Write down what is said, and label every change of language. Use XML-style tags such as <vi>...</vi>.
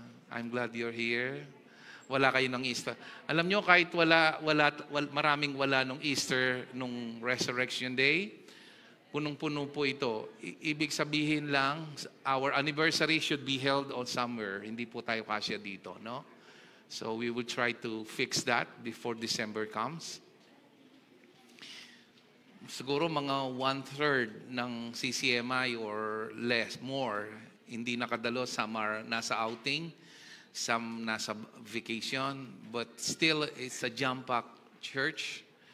<en>I'm glad you're here.</en> <tl>Wala kayo ng Easter. Alam nyo, kahit maraming wala nung Easter, nung Resurrection Day, punong-puno po ito. Ibig sabihin lang,</tl> <en>our anniversary should be held on somewhere.</en> <tl>Hindi po tayo kasya dito, no?</tl> <en>So we will try to fix that before December comes.</en> <tl>Siguro mga 1/3 ng CCMI or more, hindi nakadalo.</tl> <en>Some are nasa outing, some nasa vacation, but still it's a jam-packed church.</en>